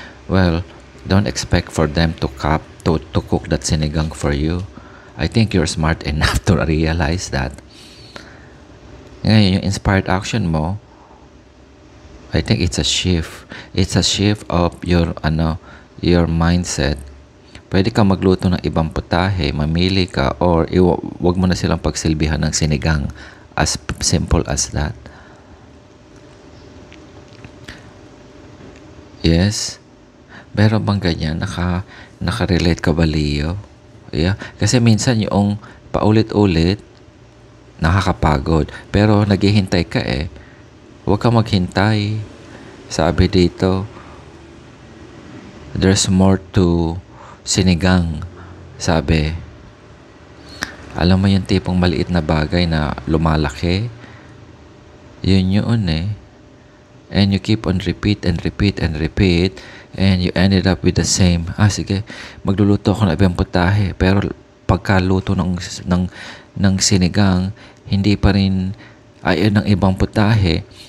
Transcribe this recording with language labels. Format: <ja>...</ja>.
<en>Well, don't expect for them to cook that sinigang for you. I think you're smart enough to realize that.</en> <tl>Ngayon, yung</tl> <en>inspired action mo, I think it's a shift. It's a shift of your mindset.</en> <tl>Pwede ka magluto ng ibang putahe, mamili ka, or wag mo na silang pagsilbihan ng sinigang.</tl> <en>As simple as that.</en> <tl>Yes? Pero bang ganyan? Naka-relate ka ba, Leo? Yeah. Kasi minsan yung paulit-ulit, nakakapagod. Pero naghihintay ka eh. Huwag ka maghintay. Sabi dito,</tl> <en>there's more to sinigang.</en> <tl>Sabi, alam mo yung tipong maliit na bagay na lumalaki? Yun eh.</tl> <en>And you keep on repeat and repeat and repeat. And you ended up with the same.</en> <tl>Sige, magluluto ako ng ibang putahe. Pero pagkaluto ng sinigang, hindi pa rin ayon ng ibang putahe.</tl>